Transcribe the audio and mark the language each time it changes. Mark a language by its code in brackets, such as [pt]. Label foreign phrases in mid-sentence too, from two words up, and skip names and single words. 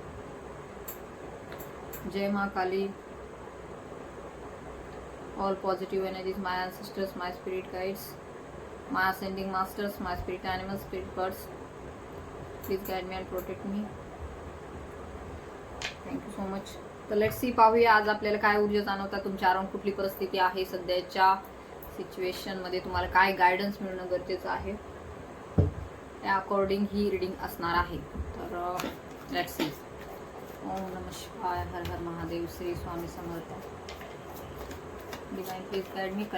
[hi] जय माँ काली. [en] All positive energies, my ancestors, my spirit guides, my ascending masters, my spirit animals, spirit birds, please guide me and protect me. Thank you so much. [mr] तर [en] let's see, [mr] पाहूया आज आपल्याला काय ऊर्जा जाणवतात, तुमच्या अराउंड कुठली परिस्थिती आहे, सध्याच्या सिच्युएशन मध्ये तुम्हाला काय गायडन्स मिळणं गरजेचं आहे, त्या अकॉर्डिंग ही रीडिंग असणार आहे. [en] तर let's see. [sa] ओम नमः शिवाय, हर हर महादेव, श्री स्वामी समर्थ. [en] divine please guide me.